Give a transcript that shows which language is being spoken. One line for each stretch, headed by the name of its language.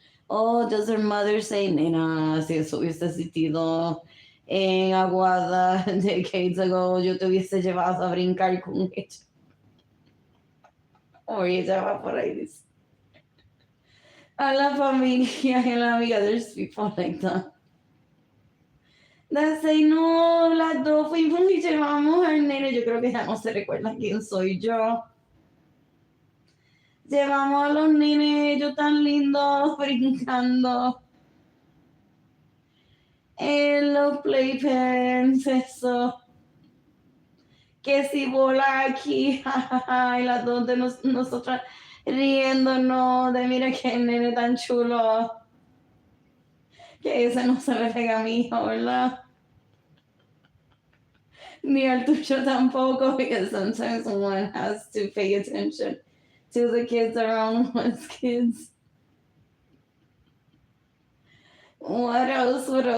English: Oh, does her mother say,
Spanish: nena, si eso hubiese existido en Aguada
English: decades ago,
Spanish: yo te hubiese llevado a brincar con ella? O ella va por ahí, dice. A la familia y a la amiga,
English: there's people like that. That say,
Spanish: no, las dos fuimos y llevamos al nene. Yo creo que ya no se recuerda quién soy yo. Llevamos a los nenes, ellos tan lindos, brincando. En los playpens, eso. Que si bola aquí, jajaja, y las dos de nosotras riéndonos de mira qué nene tan chulo. Que ese no se le pega a mi hijo, ¿verdad? Ni al tuyo tampoco,
English: because sometimes one has to pay attention to the kids around one's kids. What else?